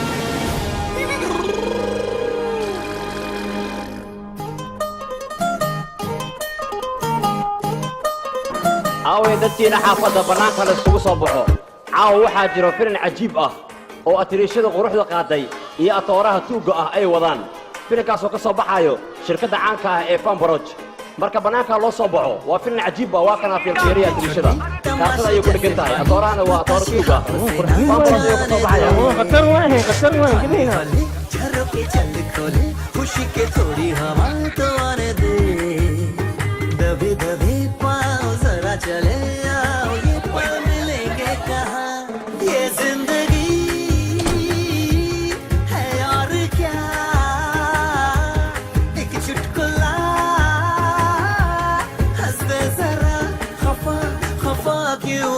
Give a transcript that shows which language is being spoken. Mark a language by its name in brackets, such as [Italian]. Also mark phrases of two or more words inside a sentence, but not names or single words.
[Somali] aaway dadkiina xaafadda bannaanka la iskugu soo baxo caawa waxaa jiro filan cajiib ah oo atiriishada quruxda qaaday iyo atooraha tuugga ah ay wadaan filankaasoo ka soo baxaayo shirkadda caanka ah ee fambaroj marka bannaankaa loo soo baxo waa filan cajiib ah waa kanaa fiilfiiriya atiriishada kaartada ayay ku dheggan tahay atoorahana waa atooro tuugga fambaroj ayuu ka soo baxaya [Hindi] खुशी के थोड़ी हवा तो आने दे दबे दबे पाँव जरा चले आओ ये पल मिलेंगे कहाँ ये जिंदगी है और क्या एक चुटकुला हंस दे जरा खफा खफा क्यों